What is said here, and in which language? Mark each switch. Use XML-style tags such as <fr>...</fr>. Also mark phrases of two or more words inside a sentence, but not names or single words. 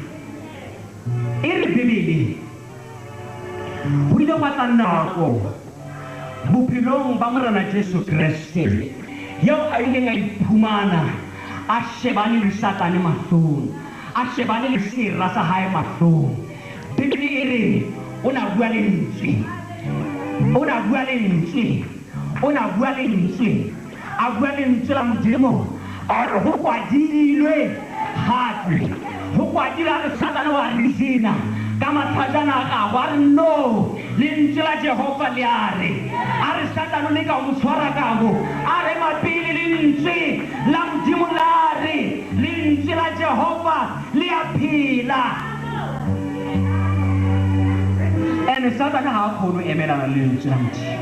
<st>E re bebele go ile gwa tla nako bophelong ba morena Jesu Kriste yeo a ileng a iphumana a shebane le Satane mahlong a shebane le sera sa hae mahlong bebele e re o na bua lentswe</st> <tn>a bua lentswe la modimo a re go kwadilwe gape go kwadilwe a re Satane wa re sena ka mathajana a gago a re no lentswe la Jehova le a re Satane le ka mo tshwara kago a re mapele lentswe la modimo la re lentswe la Jehova le a phela ene Satane ha a kgone emelana le lentswe la modimo.</tn>